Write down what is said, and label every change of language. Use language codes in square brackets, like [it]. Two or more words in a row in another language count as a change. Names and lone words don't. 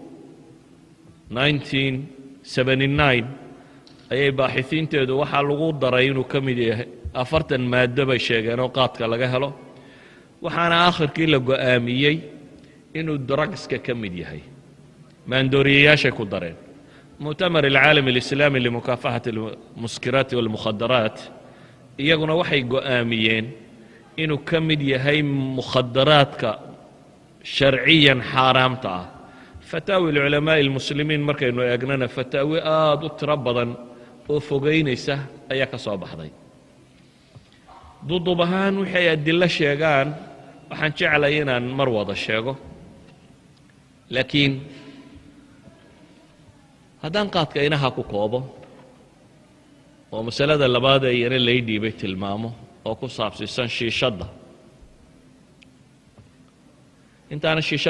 [so] 1979 ayay baaxisiinteedu waxaa lagu daray inuu ka mid yahay 40 maado bay sheegeen oo qaadka laga helo waxaana aakhirkii la go'aamiyey inuu drugska ka mid yahay maandooriyayaashay ku dareen [ar] مؤتمر العالم الإسلامي لمكافحة المسكرات والمخدرات [so] iyaguna waxay go'aamiyeen inuu ka mid yahay mukhadaraadka sharciyan xaaraamta ah [ar] فتاوى العلماء المسلمين [so] markaynu eegnana fataawi aad u tiro badan oo fogeynaysa ayaa ka soo baxday duduub ahaan waxay adilo sheegaan waxaan jeclay inaan mar wada sheego laakiin haddaan qaadka inaha ku koobo oo masalada labaad ee iyana lay dhiibay tilmaamo oo ku saabsiisan shiishadda intaana shiishad